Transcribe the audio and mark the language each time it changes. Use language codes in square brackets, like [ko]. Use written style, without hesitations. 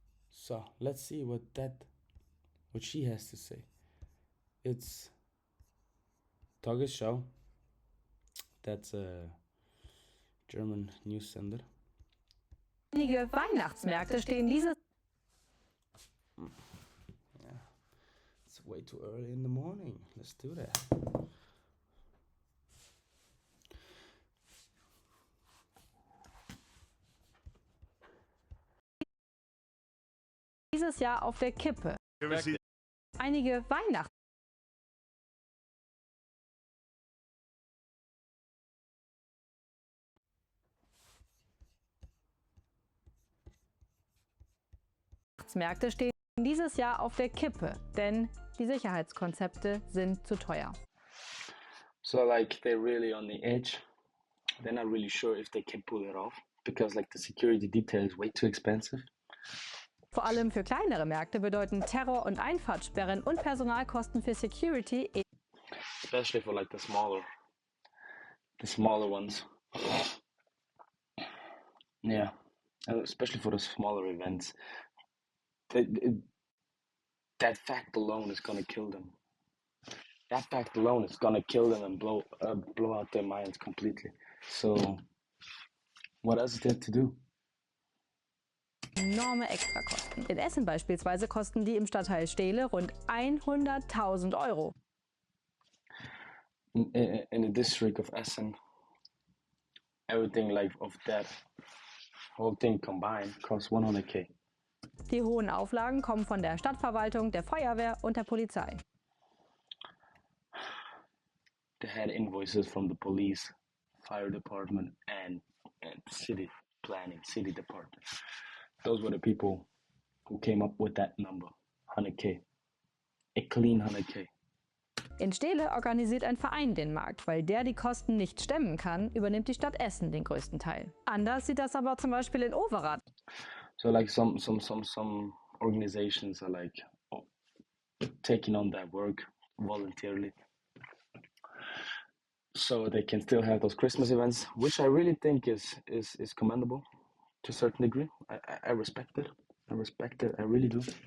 [en] So let's see what she has to say. It's Tagesschau. That's a German news sender. [de] Einige Weihnachtsmärkte stehen dieses [en] Yeah, it's way too early in the morning. Let's do that. [de] Jahr auf der Kippe. Einige Weihnachtsmärkte stehen dieses Jahr auf der Kippe, denn die Sicherheitskonzepte sind zu teuer. [en] So like they're really on the edge. They're not really sure if they can pull it off because like the security detail is way too expensive. [de] Vor allem für kleinere Märkte bedeuten Terror- und Einfahrtsperren und Personalkosten für Security, [en] Especially for like the smaller ones. Yeah, especially for the smaller events. That fact alone is gonna kill them. That fact alone is gonna kill them and blow out their minds completely. So, what else is there to do? [de] enorme Extrakosten. In Essen beispielsweise kosten die im Stadtteil Steele rund 100.000 Euro. [en] In the district of Essen, everything like of that whole thing combined costs 100k. [de] Die hohen Auflagen kommen von der Stadtverwaltung, der Feuerwehr und der Polizei. [en] They had invoices from the police, fire department, and city planning, city department. Those were the people who came up with that number, 100k. A clean 100k. [de] In Steele organisiert ein Verein den Markt. Weil der die Kosten nicht stemmen kann, übernimmt die Stadt Essen den größten Teil. Anders sieht das aber zum Beispiel in Overath. [en] So like some organizations are like taking on that work voluntarily, so they can still have those Christmas events, which I really think is commendable to a certain degree. I respect it. I really do.